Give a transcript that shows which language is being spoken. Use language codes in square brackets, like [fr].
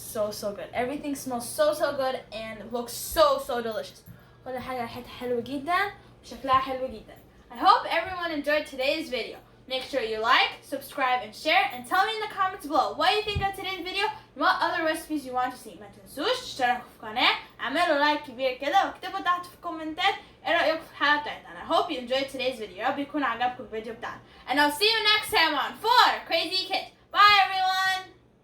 [en] So good. Everything smells so good and looks so delicious. [ar] كل حاجة ريحتها حلوة جدا وشكلها حلو جدا. [en] I hope everyone enjoyed today's video. Make sure you like, subscribe, and share, and tell me in the comments below what you think of today's video and what other recipes you want to see. [ar] ما تنسوش تشتركوا في القناة، اعملوا لايك كبير كده واكتبوا تحت في الكومنتات ايه رأيكم في الحلقة بتاعتنا. [en] I hope you enjoyed today's video. [ar] يا رب يكون عجبكم الفيديو بتاعنا. [en] And I'll see you next time on For Crazy Kids. Bye everyone!